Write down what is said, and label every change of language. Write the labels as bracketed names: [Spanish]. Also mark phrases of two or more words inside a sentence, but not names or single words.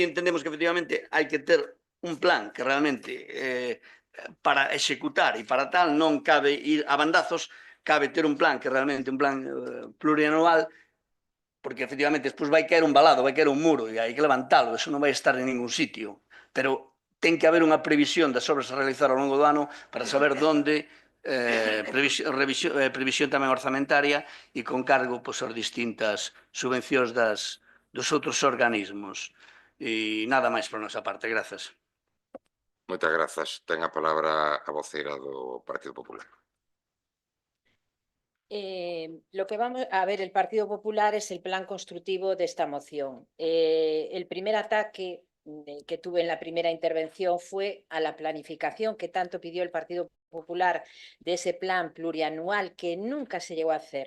[Galician] entendemos que efectivamente hai que ter un plan que realmente para executar e para tal non cabe ir a bandazos, cabe ter un plan que realmente un plan plurianual, porque efectivamente despois vai caer un valado, vai caer un muro e hai que levantalo, eso non vai estar en ningún sitio, pero ten que haber unha previsión das obras a realizar ao longo do ano para saber onde, previsión tamén orzamentaria e con cargo pois, as distintas subvencións dos outros organismos. E nada máis por nosa parte, grazas. Moitas grazas. Ten a palabra a voceira do Partido Popular. [Spanish] Lo que vamos a ver, el Partido Popular es el plan constructivo de esta moción. El primer ataque que tuve en la primera intervención fue a la planificación que tanto pidió el Partido Popular de ese plan plurianual que nunca se llegó a hacer.